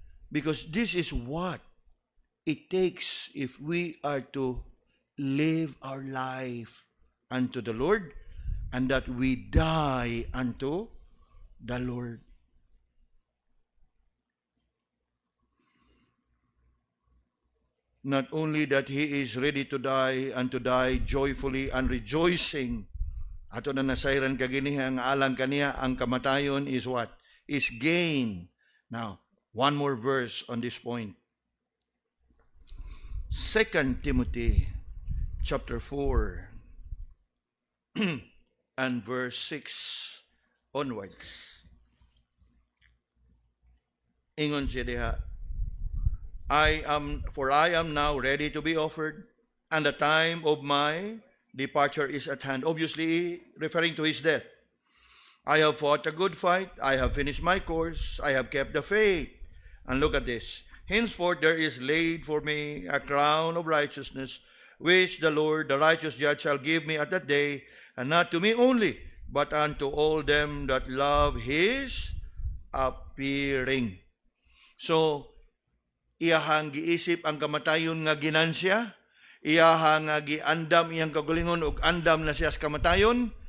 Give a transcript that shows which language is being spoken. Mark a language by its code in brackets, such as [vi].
[en] Because this is what it takes if we are to live our life unto the Lord and that we die unto the Lord. Not only that He is ready to die and to die joyfully and rejoicing. [ceb] Ato na nasayran kaginiha nga alang kaniya ang kamatayon [en] is what? Is gain. Now, one more verse on this point. 2 Timothy chapter 4 and verse 6 onwards. [ceb] Ingon siya diha, [en] I am now ready to be offered, and the time of my departure is at hand. Obviously, referring to his death. I have fought a good fight. I have finished my course. I have kept the faith. And look at this. Henceforth there is laid for me a crown of righteousness, which the Lord, the righteous judge, shall give me at that day, and not to me only, but unto all them that love His appearing. [ceb] So, iyahang giisip ang kamatayon nga ginansya, iyahang nga giandam iyang kagalingon ug andam na siya sa kamatayon.